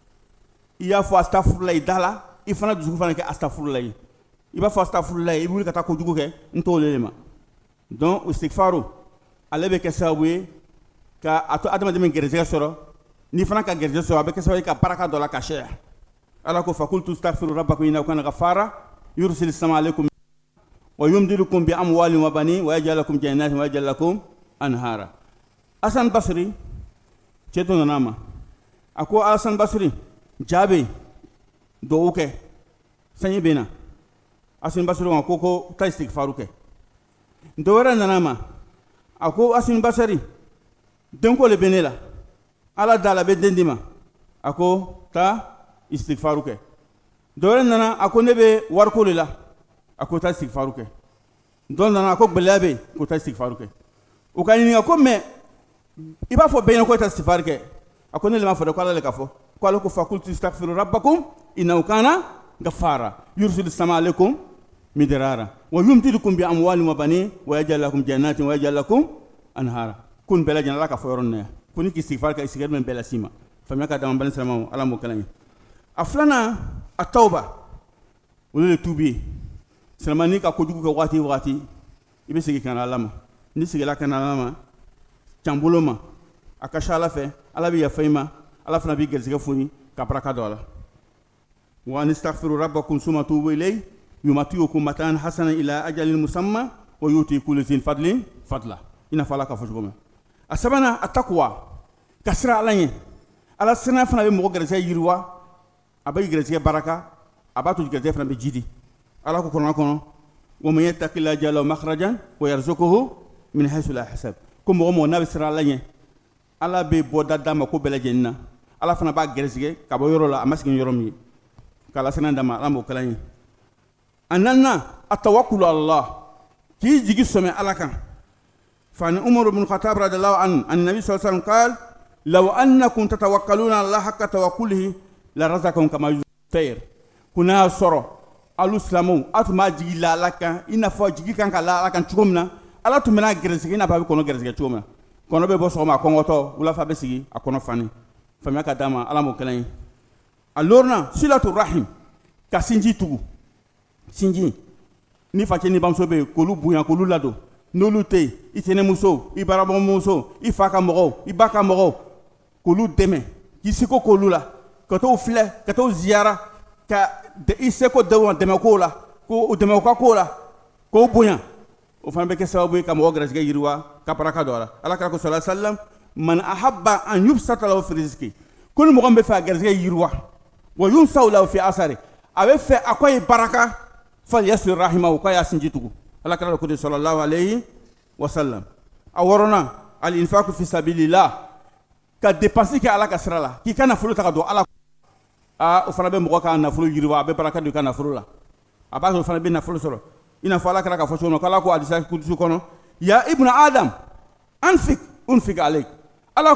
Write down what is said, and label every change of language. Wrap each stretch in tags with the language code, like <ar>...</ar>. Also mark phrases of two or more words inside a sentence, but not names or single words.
<bm>i y'a fɔ astafurulayi da la i fana dusu fana kɛ astafurulayi i b'a fɔ astafurulayi i bɛ wuli ka taa kojugu kɛ n t'o le ma donc istigfaru ale bɛ kɛ sababu ye ka a to adamaden min gɛrɛsɛgɛ sɔrɔ ni fana ka gɛrɛsɛgɛ sɔrɔ a bɛ kɛ sababu ye ka baraka dɔ la ka seya ala ko</bm> <ar>فقلت استغفروا ربكم إنه كان غفارا يرسل السماء عليكم و يمددكم ب أموال و بنين و يجعل لكم جنات و يجعل لكم أنهارا</ar> <bm>Hasan Basri cɛ dɔ nana a ma a ko Hasan Basri jaa bɛ yen dugawu kɛ sanji bɛ na Hasan Basri ko taa istigfaru kɛ dɔ wɛrɛ nana a ma a ko Hasan Basri denko le bɛ ne la ala da la bɛ den di ma a ko taa istigfaru kɛ dɔ wɛrɛ nana a ko ne bɛ wariko de la a ko taa istigfaru kɛ dɔ nana a ko gɛlɛya bɛ yen ko taa istigfaru kɛ o ka ɲininka ko mɛ i b'a fɔ bɛɛ ɲɛna ko taa istigfaru kɛ a ko ne le ma fɔ dɛ ko ala le ka fɔ ko ale ko</bm> <ar>فقلت استغفروا ربكم إنه كان غفارا يرسل السماء عليكم مدرارا و يمددكم ب أموال و بنين و يجعل لكم جنات و يجعل لكم أنهارا</ar> <bm>kun bɛɛ lajɛlen ala ka fɔ yɔrɔ ninnu ko ni k'i istigfaru kɛ istigfaru min bɛɛ las'i ma faamuya ka d'an bani silamɛw ala m'o kalan ye a filanan a tawba olu de tuubi ye silamɛ n'i ka kojugu kɛ waati o waati i bɛ segin ka na ala ma n'i seginna ka na ala ma can bolo ma a ka ca ala fɛ ala bɛ yafa i ma ala fana b'i gɛrɛsɛgɛ foni ka baraka don a la</bm> <ar>و أن استغفروا ربكم ثم توبوا إليه يمتعكم متاعا حسنا إلى أجل مسمى و يؤت كل ذي فضل فضله</ar> <bm>i n'a fɔ ala ka fɔ cogo min a sabanan a taqwa ka siran ala ɲɛ ala siranya fana bɛ mɔgɔ gɛrɛsɛgɛ yiriwa a bɛ gɛrɛsɛgɛ baraka a b'a to gɛrɛsɛgɛ fana bɛ jidi ala ko kɔnɔ kɔnɔ</bm> <ar>و من يتق الله يجعل له مخرجا و يرزقه من حيث لا يحتسب</ar> <bm>ko mɔgɔ mɔgɔ n'a bɛ siran ala ɲɛ ala bɛ bɔda d'a ma ko bɛɛ lajɛlen na ala fana b'a gɛrɛsɛgɛ ka bɔ yɔrɔ la a ma sigi yɔrɔ min ye k'ala siranya d'a ma ala m'o kalan ye a naaninan a</bm> <ar>التوكل على الله</ar> <bm>k'i jigi sɔmɛ ala kan fani Umar ibn Khattab</bm> <ar>رضي الله عنه عن النبي صلى الله عليه وسلم قال لو أنكم تتوكلون على حق توكله لرزقكم كما الطير</ar> <bm>kuna sɔrɔ alu silamɛw a tun b'a jigi la ala kan i n'a fɔ jigi kan ka la ala kan cogo min na ala tun bɛna gɛrɛsɛgɛ i n'a fɔ a bɛ kɔnɔ gɛrɛsɛgɛ cogo min na kɔnɔ bɛ bɔ sɔgɔma a kɔngɔtɔ wulafa bɛ sigi a kɔnɔ fani faamuya ka d'a ma ala m'o kɛlɛ ye a lorna</bm> <ar>صلة الرحم</ar> <bm>ka sinji tugu sinji ni facɛ ni bamuso bɛ yen k'olu bonya k'olu ladon n'olu tɛ yen i tɛnɛmuso i baarabɔmuso i fa ka mɔgɔw i ba ka mɔgɔw k'olu dɛmɛ k'i seko k'olu la ka t'o filɛ ka t'o ziyara ka i seko dɛmɛ k'o la k'o dɛmɛ u ka k'o la k'o bonya o fana bɛ kɛ sababu ye ka mɔgɔ garisɛgɛ yiriwa ka baraka dɔ la ala kira ko</bm> <ar>صلى الله عليه وسلم من أحب أن يبسط له في رزقه</ar> <bm>ko ni mɔgɔ min bɛ fɛ a garisɛgɛ yiriwa</bm> <ar>و ينسأ له في أثره</ar> <bm>a bɛ fɛ a ko ye baraka</bm> <ar>فليصل رحمه</ar> <bm>k'a y'a sinji tugu ala kira ko</bm> <ar>صلى الله عليه وسلم</ar> <bm>a wɔɔrɔnan</bm> <ar>الإنفاق في سبيل الله</ar> <bm>ka dépense kɛ ala ka sira la k'i ka nafolo ta ka don ala o fana bɛ mɔgɔ ka nafolo yiriwa a bɛ baraka don i ka nafolo la a b'a sɔrɔ o fana bɛ nafolo sɔrɔ i n'a fɔ ala kɛra k'a fɔ cogo min k'ala ko hadisa kudusi kɔnɔ</bm> <ar>يا ابن آدم أنفق أنفق عليك</ar> <bm>ala</bm>